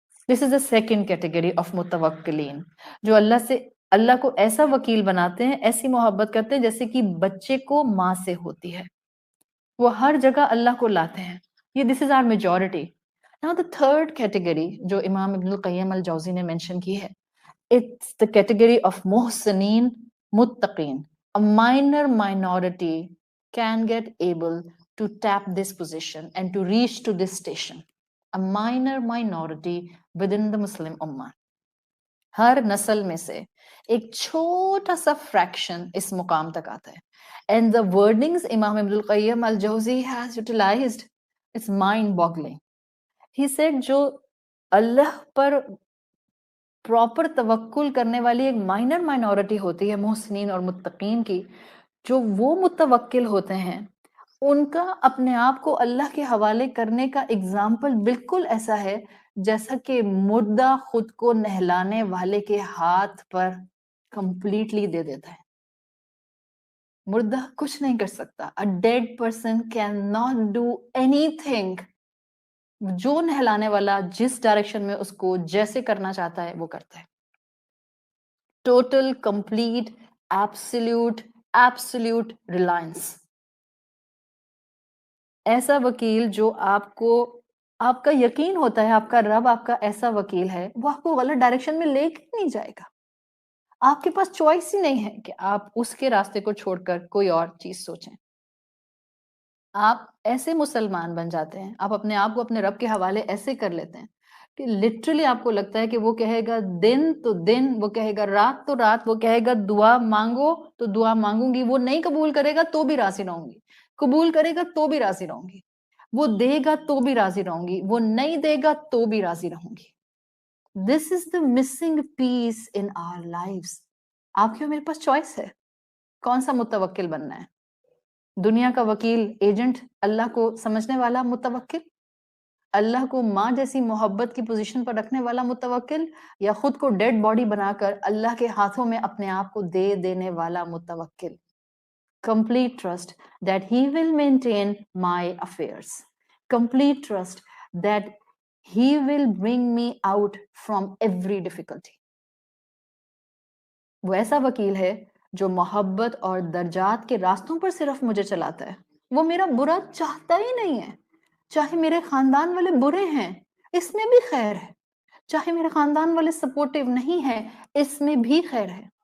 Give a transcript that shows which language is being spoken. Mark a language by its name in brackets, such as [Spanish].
[English] this is the second category of [Urdu] متوکلین، جو اللہ کو ایسا وکیل بناتے ہیں، ایسی محبت کرتے ہیں جیسے کہ بچے کو ماں سے ہوتی ہے. وہ ہر جگہ اللہ کو لاتے ہیں. [English] یہ this is our majority. Now the third category [Urdu] جو امام ابن القیم الجوزی نے mention کی ہے، [English] it's the category of محسنین متقین. A minor minority can get able to tap this position and to reach to this station. A minor minority within the Muslim Ummah. [Urdu] ہر نسل میں سے ایک چھوٹا سا فریکشن اس مقام تک آتا ہے. [English] And the wordings امام ابن القیم الجوزی has utilized, it's mind boggling. He said [Urdu] جو اللہ پر پراپر توکل کرنے والی ایک مائنر مائنورٹی ہوتی ہے محسنین اور متقین کی، جو وہ متوکل ہوتے ہیں ان کا اپنے آپ کو اللہ کے حوالے کرنے کا اگزامپل بالکل ایسا ہے جیسا کہ مردہ خود کو نہلانے والے کے ہاتھ پر کمپلیٹلی دے دیتا ہے. مردہ کچھ نہیں کر سکتا. [English] A dead person cannot do anything. [Urdu] جو نہلانے والا جس ڈائریکشن میں اس کو جیسے کرنا چاہتا ہے وہ کرتا ہے. [English] Total complete absolute reliance. [Urdu] ایسا وکیل جو آپ کا یقین ہوتا ہے آپ کا رب آپ کا ایسا وکیل ہے، وہ آپ کو غلط ڈائریکشن میں لے کے نہیں جائے گا. آپ کے پاس چوائس ہی نہیں ہے کہ آپ اس کے راستے کو چھوڑ کر کوئی اور چیز سوچیں. آپ ایسے مسلمان بن جاتے ہیں، آپ اپنے آپ کو اپنے رب کے حوالے ایسے کر لیتے ہیں کہ لٹرلی آپ کو لگتا ہے کہ وہ کہے گا دن تو دن، وہ کہے گا رات تو رات، وہ کہے گا دعا مانگو تو دعا مانگوں گی، وہ نہیں قبول کرے گا تو بھی راضی رہوں گی، قبول کرے گا تو بھی راضی رہوں گی، وہ دے گا تو بھی راضی رہوں گی، وہ نہیں دے گا تو بھی راضی رہوں گی. [English] This is the missing piece in our lives. [Urdu] آپ کی اور میرے پاس چوائس ہے کون سا متوکل بننا ہے. دنیا کا وکیل ایجنٹ، اللہ کو سمجھنے والا متوکل، اللہ کو ماں جیسی محبت کی پوزیشن پر رکھنے والا متوکل، یا خود کو ڈیڈ باڈی بنا کر اللہ کے ہاتھوں میں اپنے آپ کو دے دینے والا متوکل. [English] Complete trust that he will maintain my affairs. Complete trust that he will bring me out from every difficulty. [Urdu] وہ ایسا وکیل ہے جو محبت اور درجات کے راستوں پر صرف مجھے چلاتا ہے. وہ میرا برا چاہتا ہی نہیں ہے. چاہے میرے خاندان والے برے ہیں اس میں بھی خیر ہے، چاہے میرے خاندان والے سپورٹیو نہیں ہیں اس میں بھی خیر ہے.